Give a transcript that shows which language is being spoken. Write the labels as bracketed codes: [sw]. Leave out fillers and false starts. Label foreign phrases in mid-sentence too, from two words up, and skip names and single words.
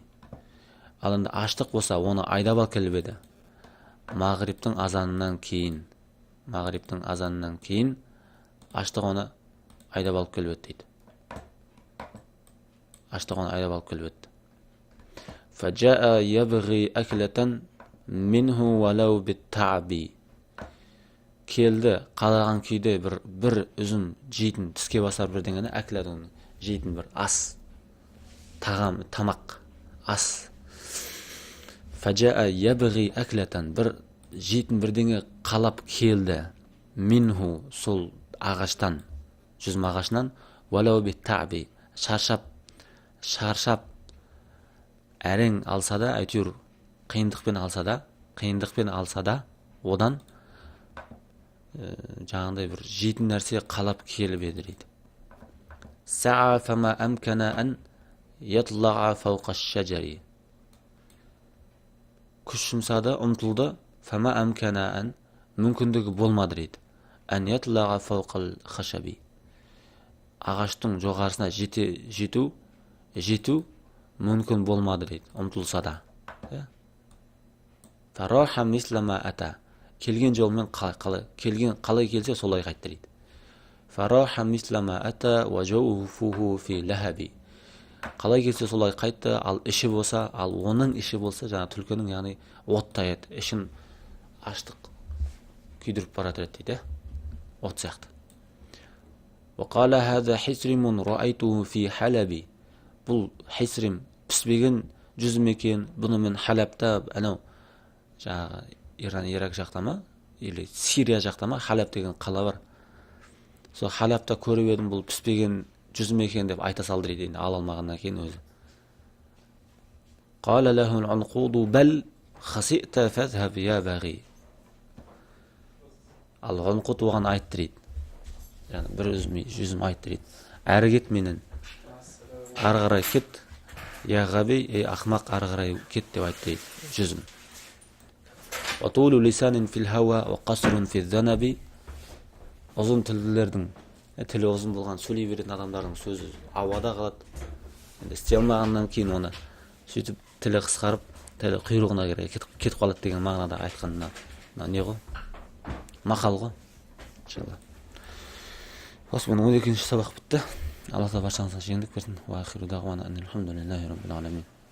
[kk] Ал енді аштық болса, оны айдап алып еді. Мағрибтің азанынан кейін аштық оны айдап алып келіп еді дейді. Аштық оны айдап алып келіп еді. [ar] فجاء يبغي أكلة منه ولو بالتعب. [kk] Келді, қалаған күйде бір үзім жейтін, тіске басар бірдеңені, әкілетін жейтін бір ас, тағам, тамақ, ас. [ar] فجاء يبغي أكلة, [kk] бір жейтін бірдеңе қалап келді. Минху, сол ағаштан, жүзім ағашынан, [ar] ولو بالتعب, [kk] шаршап, әрең алса да, әйтеуір қиындықпен алса да, одан жаңағыдай бір жейтін нәрсе қалап келіп еді дейді. [ar] سعى فما أمكن أن يطلع فوق الشجر. [kk] Күш жұмсады, ұмтылды. [ar] فما أمكن أن, [kk] мүмкіндігі болмады дейді. [ar] أن يطلع فوق الخشب. [kk] Ағаштың жоғарысына жету мүмкін болмады дейді, ұмтылса да. [ar] فراح مثلما أتى. [kk] Келген жолмен қалай келсе солай қайтты дейді. [ar] فراح مثلما أتى وجوفه في لهب. [kk] Қалай келсе солай қайтты, ал іші болса, ал оның іші болса, жаңа түлкінің яғни оттай еді, ішін аштық күйдіріп баратыр еді дейді, от сияқты. [ar] وقال هذا حسرم رأيته في حلب. [kk] Бұл хисрим піспеген жүзім екен, бұны мен Халабта, анау жаңағы Иран, Ирак жақта ма, или Сирия жақта ма, Халаб деген қала бар. Сол Халабта көріп едім, бұл піспеген жүзім екен деп айта салды дейді, ала алмағаннан кейін өзі. [ar] قال له العنقود بل خسئت فاذهب يا باغي. [kk] Ал ғанқұт оған айтты дейді. Yani bir yüzüm ayıttı deydi. Әрі кет менен. Ары қарай кет. [ar] يا غبي, [kk] ақмақ ары қарай кет деп айтты дейді. Жүзім. [ar] وطول لسان في الهواء وقصر في الذنب. [kk] Ұзын тілділердің, тілі ұзын болған, сөйлей беретін адамдардың сөзі ауада қалады. Енді істей алмағаннан кейін оны сөйтіп тілі қысқарып, тілі құйрығына кере кетіп қалады деген мағынада айтқанына. Не ғой? Мақал ғой. Иншалла. Осымен 12-ші сабақ бітті. Алла баршаңызға жеңілдік берсін. [ar] وآخر دعوانا أن الحمد لله رب العالمين.